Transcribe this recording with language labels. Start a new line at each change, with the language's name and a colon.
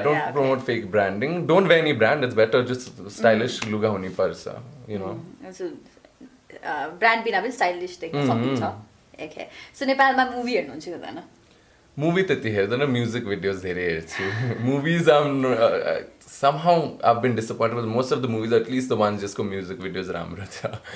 English: Don't promote fake branding. Don't wear any brand. It's better just stylish
Nepali: luga huni parcha,
English: you know.
Nepali: So brand bina पनि stylish देख्न सकिन्छ. Okay. So नेपालमा movie हेर्नुहुन्छ हुँदैन? Movie त्यति हेर्दैन, music videos धेरै हेर्छु.
English: Movies somehow I've been disappointed with most of the movies, at least the ones
Nepali: जसको म्युजिक भिडियोज राम्रो छ.